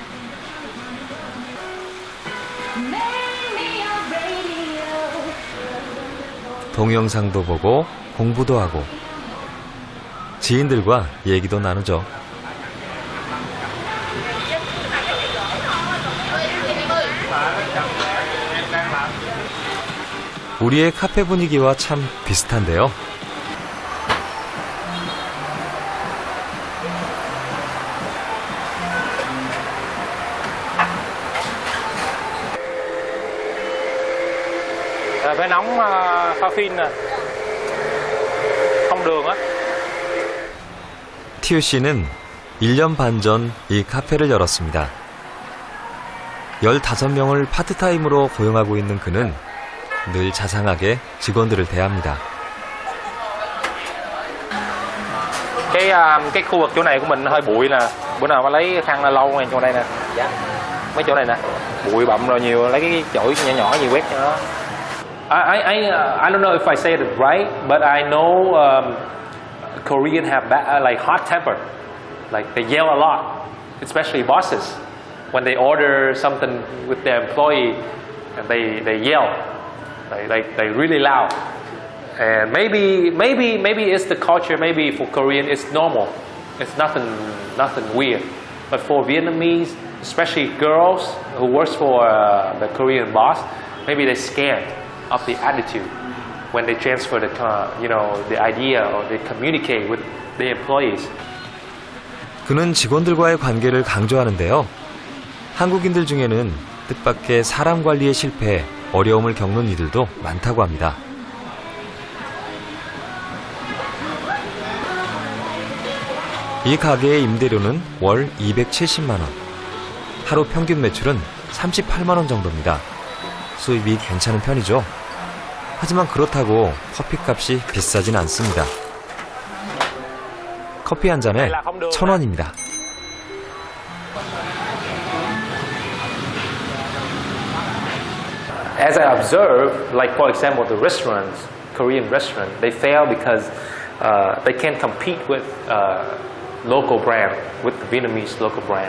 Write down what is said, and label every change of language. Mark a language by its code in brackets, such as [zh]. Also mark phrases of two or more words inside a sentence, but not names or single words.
[ko] 동영상도 보고 공부도 하고 지인들과 얘기도 나누죠. 우리의 카페 분위기와 참 비슷한데요. [vi] Phải nóng pha phin nè, không đường á. [ko] 티우 씨는 1년 반 전 이 카페를 열었습니다. 15명을 파트타임으로 고용하고 있는 그는 늘 자상하게 직원들을 대합니다. [vi] Cái khu vực chỗ này của mình hơi bụi nè, bữa nào mà lấy khăn là lau này chỗ này nè, mấy chỗ này nè, bụi bặm rồi nhiều, lấy cái chổi nhỏ nhỏ gì quét cho nó. [en] I don't know if I say it right, but I know Korean have like hot temper, like they yell a lot, especially bosses. When they order something with their employee, and they yell, they really loud. And maybe it's the culture. Maybe for Korean it's normal. It's nothing weird. But for Vietnamese, especially girls who works for the Korean boss, maybe they're scared of the attitude when they transfer the idea or they communicate with the employees. [ko] 그는 직원들과의 관계를 강조하는데요. 한국인들 중에는 뜻밖의 사람 관리에 실패해 어려움을 겪는 이들도 많다고 합니다. 이 가게의 임대료는 월 270만 원. 하루 평균 매출은 38만 원 정도입니다. 수입이 괜찮은 편이죠. 하지만 그렇다고 커피값이 비싸진 않습니다. 커피 한 잔에 1,000원입니다. [en] As I observe, like for example, the restaurants, Korean restaurant, they fail because they can't compete with local brand, with the Vietnamese local brand.